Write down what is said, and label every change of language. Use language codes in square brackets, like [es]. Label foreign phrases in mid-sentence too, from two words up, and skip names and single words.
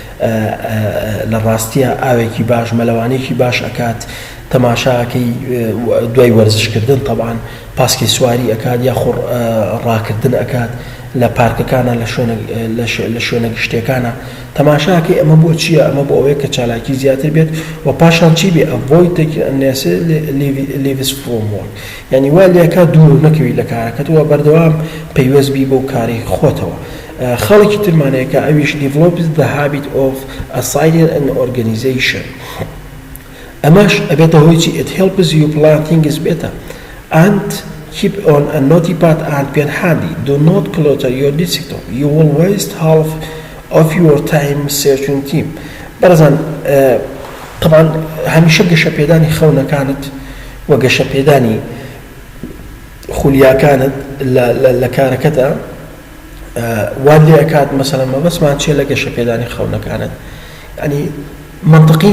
[ckb] لە ڕاستیە ئاوێکی باش مەلەوانێکی باش ئەکات تەماشاکەی دوای وەرزشکردن طبعاً پاسکی سواری ئەکات یاخۆ ڕاکردن ئەکات لە پارکەکانە لە شوێنە گشتەکانە تەماشاکەی ئەمە بۆ چییە ئەمە بۆ ئەوەیە کە چالاکی زیاتر بێت و پاشان چی بێ avoid [en] leaves from work [ckb] یعنی وا لێکات دوور نەکەوی لە کارەکەتەوە بەردەوام پەیوەست بی بۆ کاری خۆتەوە خەڵکی ترمانەیە کە ئەویش [en] develops the habit of assigning an organization [ckb] ئەمەش ئەبێتە هۆی چی [en] it helps you plan things better and keep on a notepad and pen handy do not clutter your desktop you will waste half of your time searching team [ckb] بەڕێزان طبعا هەمیشە گەشەپێدانی خەونەکانت و گەشەپێدانی خولیاکانت لە کارەکەتە وا لێکات مەسەلەن مەبەستمان چێ لە گەشەپێدانی خەونەکانت ینی منطقی